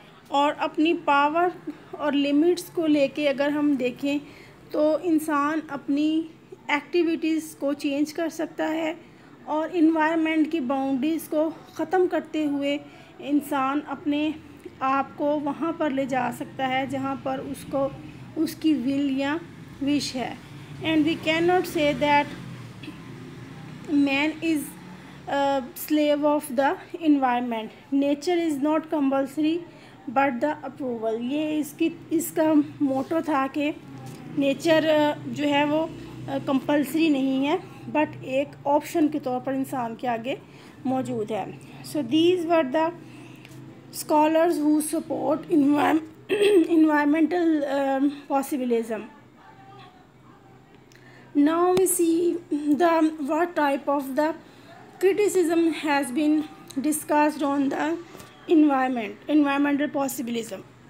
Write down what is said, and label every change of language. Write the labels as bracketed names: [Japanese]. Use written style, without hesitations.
[Urdu] اور اپنی پاور اور لمٹس کو لے کے اگر ہم دیکھیں تو انسان اپنی ایکٹیویٹیز کو چینج کر سکتا ہے اور انوائرمنٹ کی باؤنڈریز کو ختم کرتے ہوئے انسان اپنے آپ کو وہاں پر لے جا سکتا ہے جہاں پر اس کو اس کی ول یا وش ہے. [English] And we can not say that man is a slave of the environment. Nature is not compulsory but the approval. [Urdu] یہ اس کا موٹو تھا کہ نیچر جو ہے وہ کمپلسری نہیں ہے بٹ ایک آپشن کے طور پر انسان کے آگے موجود ہے. [English] So these were the scholars who support environmental possibilism. Now we see what type of the criticism has been discussed on the environmental possibilism.